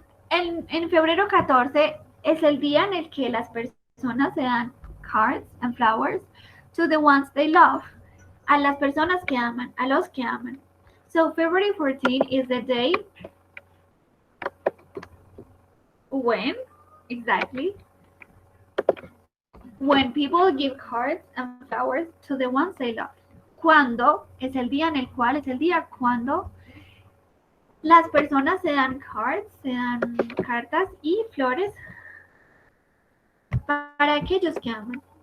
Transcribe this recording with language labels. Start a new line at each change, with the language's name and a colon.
Spanish: En febrero 14 es el día en el que las personas se dan
English: cards and flowers to the ones they love.
Spanish: A las personas que aman, a los que aman.
English: So February 14 is the day when, exactly, when people give cards and flowers to the ones they love.
Spanish: Cuando es el día en el cual, es el día cuando las personas se dan cards, se dan cartas y flores para aquellos que aman.